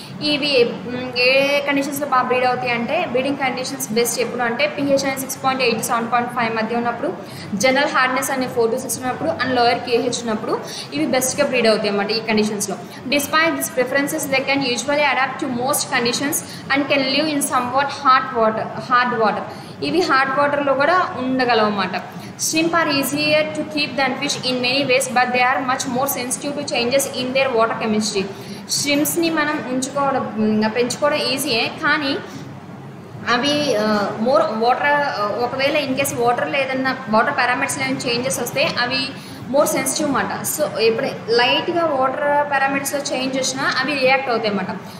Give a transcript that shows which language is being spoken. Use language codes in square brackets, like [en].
[te] ఇవి ఏ కండిషన్స్లో బాగా బ్రీడ్ అవుతాయి అంటే బ్రీడింగ్ కండిషన్స్ బెస్ట్ ఎప్పుడు అంటే pH అనేది 6.8 to 7.5 మధ్య ఉన్నప్పుడు, జనరల్ హార్డ్నెస్ అనేది 4 to 6 ఉన్నప్పుడు అండ్ లోవర్ KH ఉన్నప్పుడు ఇవి బెస్ట్గా బ్రీడ్ అవుతాయి అన్నమాట ఈ కండిషన్స్లో. [en] Despite this preferences they can usually adapt to most conditions and can live in somewhat hard water. [te] ఇవి హార్డ్ వాటర్లో కూడా ఉండగలవు అన్నమాట. [en] Shrimp are easier to keep than fish in many ways, but they are much more sensitive to changes in their water chemistry. [te] Shrimpsని మనం పెంచుకోవడం ఈజీయే, కానీ అవి more water ఒకవేళ in case వాటర్లో ఏదన్నా వాటర్ పారామీటర్స్లో ఏమైనా చేంజెస్ వస్తే అవి మోర్ సెన్సిటివ్ అన్నమాట. సో ఎప్పుడే లైట్గా వాటర్ పారామీటర్స్లో చేంజ్ వచ్చినా అవి రియాక్ట్ అవుతాయి అన్నమాట.